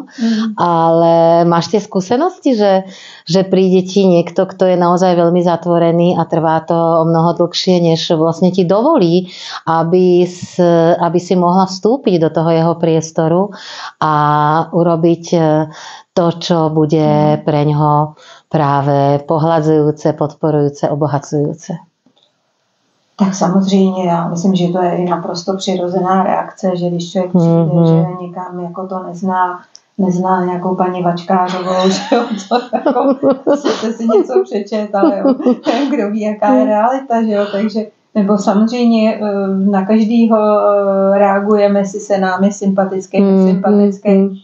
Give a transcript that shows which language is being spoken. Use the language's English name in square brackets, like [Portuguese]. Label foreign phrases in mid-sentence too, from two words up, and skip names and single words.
[Slovak] Ale máš tie skúsenosti, že príde ti niekto, kto je naozaj veľmi zatvorený a trvá to o mnoho dlhšie, než vlastne ti dovolí, aby si mohla vstúpiť do toho jeho priestoru a urobiť to, čo bude preňho práve pohľadzujúce, podporujúce, obohacujúce. [Czech] Tak samozřejmě, já myslím, že to je i naprosto přirozená reakce, že když člověk přijde, že někam jako to nezná nějakou paní Vačkářovou, že jo, to jako, jste si něco přečet, ale jo, kdo ví, jaká je realita, že jo, takže, nebo samozřejmě na každýho reagujeme, jestli se nám je sympatický, nesympatický.